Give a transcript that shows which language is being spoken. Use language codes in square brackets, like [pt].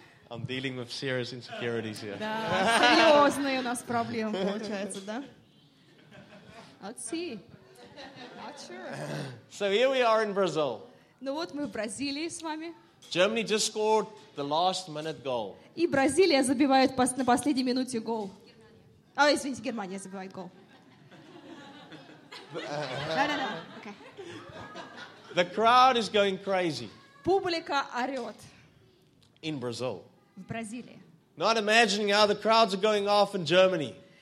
[en] I'm dealing with serious insecurities here. [ru] Да, серьезные у нас проблемы получается, да? [en] Let's see. Not sure. So here we are in Brazil. [ru] Ну вот мы в Бразилии с вами. [en] Germany just scored the last minute goal. [ru] И Бразилия забивает на последней минуте гол. А, извините, Германия забивает гол. [en] No. Okay. The crowd is going crazy. [ru] Публика орет. [en] In Brazil. [ru] В Бразилии. [en] Not imagining how the crowds are going off in Germany.